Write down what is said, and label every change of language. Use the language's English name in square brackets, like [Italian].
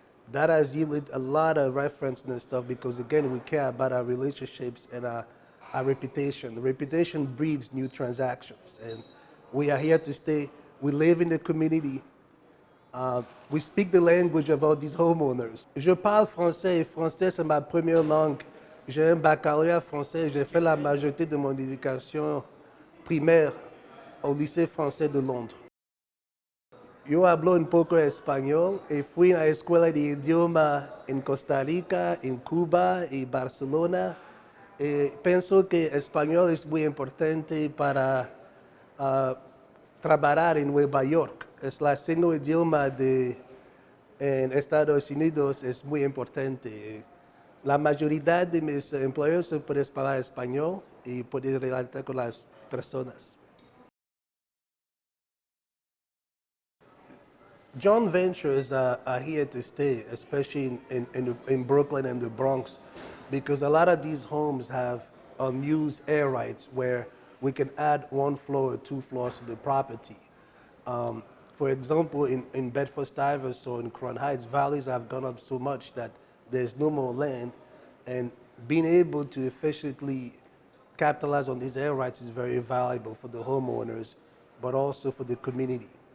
[English] That has yielded a lot of reference and stuff because, again, we care about our relationships and our reputation. The reputation breeds new transactions, and we are here to stay. We live in the community. We speak the language of all these homeowners. [French] Je parle français et français, c'est ma première langue. J'ai un baccalauréat français. J'ai fait la majorité de mon éducation primaire au lycée français de Londres. [Spanish] Yo hablo un poco español y fui a la escuela de idioma en Costa Rica, en Cuba y Barcelona. Pienso que español es muy importante para trabajar en Nueva York. Es el segundo idioma en Estados Unidos, es muy importante. La mayoría de mis empleados pueden hablar español y pueden relatar con las personas. [English] Joint ventures are here to stay, especially in Brooklyn and the Bronx, because a lot of these homes have unused air rights where we can add 1 floor or 2 floors to the property. For example, in Bedford-Stuyvesant or in Crown Heights, values have gone up so much that there's no more land, and being able to efficiently capitalize on these air rights is very valuable for the homeowners, but also for the community.